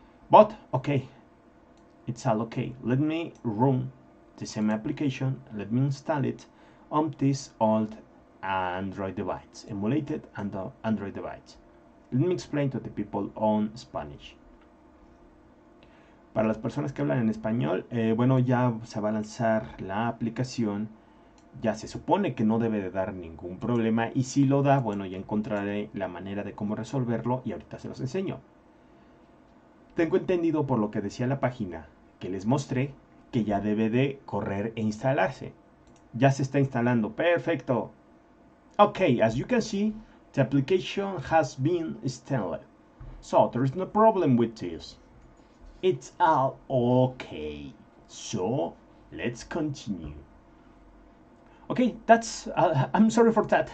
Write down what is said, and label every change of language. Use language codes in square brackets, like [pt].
[en] But okay, it's all okay. Let me run the same application. Let me install it on this old Android device, emulated Android device. Let me explain to the people on Spanish. [es] Para las personas que hablan en español, bueno, ya se va a lanzar la aplicación. Ya se supone que no debe de dar ningún problema, y si lo da, bueno, ya encontraré la manera de cómo resolverlo y ahorita se los enseño. Tengo entendido por lo que decía la página que les mostré que ya debe de correr e instalarse. Ya se está instalando. Perfecto. [en] Okay, as you can see, the application has been installed. So there is no problem with this. It's all okay. So let's continue. Okay, that's I'm sorry for that.